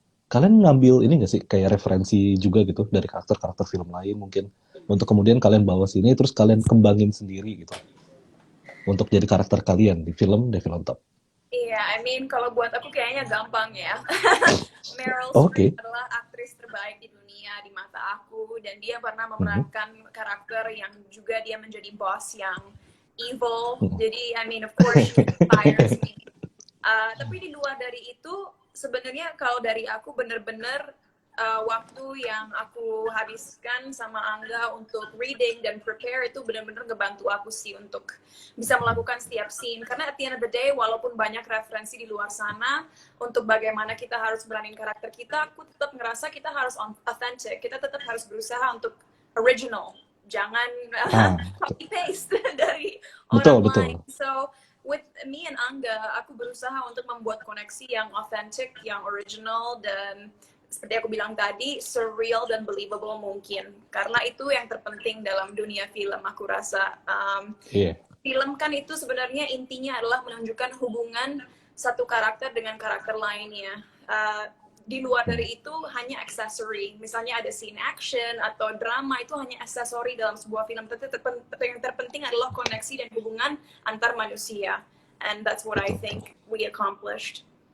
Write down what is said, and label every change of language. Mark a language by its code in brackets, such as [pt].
[id] Kalian ngambil ini nggak sih kayak referensi juga gitu dari karakter-karakter film lain mungkin untuk kemudian kalian bawa sini terus kalian kembangin sendiri gitu untuk jadi karakter kalian di film Devil on Top. Iya, [en] I mean [id] kalau buat aku kayaknya gampang ya. Meryl Streep adalah aktris terbaik di dunia di mata aku dan dia pernah memerankan karakter yang juga dia menjadi boss yang evil. [en] Jadi I mean of course she inspires me. [id] Tapi di luar dari itu sebenarnya kalau dari aku bener-bener waktu yang aku habiskan sama Angga untuk reading dan prepare itu benar-benar ngebantu aku sih untuk bisa melakukan setiap scene. Karena [en] at the end of the day, [id] walaupun banyak referensi di luar sana untuk bagaimana kita harus beranin karakter kita, aku tetap ngerasa kita harus authentic. Kita tetap harus berusaha untuk original. Jangan copy paste dari orang lain. So [en] with me and [id] Angga, aku berusaha untuk membuat koneksi yang authentic, yang original, dan seperti aku bilang tadi, surreal dan believable mungkin. Karena itu yang terpenting dalam dunia film, aku rasa. Film kan itu sebenarnya intinya adalah menunjukkan hubungan satu karakter dengan karakter lainnya. Di luar dari itu hanya accessory. Misalnya ada scene action atau drama, itu hanya accessory dalam sebuah film. Tapi yang terpenting adalah koneksi dan hubungan antar manusia. [en] And that's what I think we accomplished.